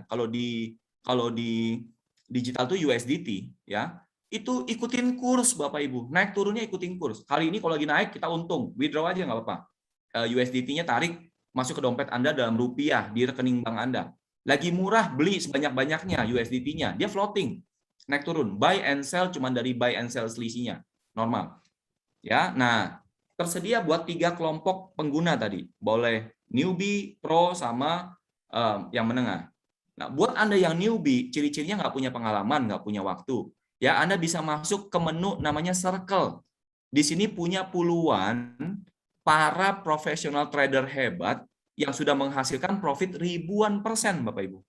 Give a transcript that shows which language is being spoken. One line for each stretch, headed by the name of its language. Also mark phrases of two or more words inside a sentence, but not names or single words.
Indonesian: Kalau di digital tuh USDT ya. Itu ikutin kurs Bapak Ibu. Naik turunnya ikutin kurs. Kali ini kalau lagi naik kita untung, withdraw aja nggak apa-apa. USDT-nya tarik masuk ke dompet Anda dalam rupiah di rekening bank Anda. Lagi murah beli sebanyak-banyaknya USDT-nya. Dia floating. Naik turun,
English: buy and sell
Indonesian: cuma dari
English: buy and sell
Indonesian: selisihnya. Normal. Ya. Nah, tersedia buat 3 kelompok pengguna tadi. Boleh newbie, pro, sama yang menengah. Nah, buat Anda yang newbie, ciri-cirinya nggak punya pengalaman, nggak punya waktu. Ya, Anda bisa masuk ke menu namanya Circle. Di sini punya puluhan para profesional trader hebat yang sudah menghasilkan profit ribuan persen, Bapak Ibu.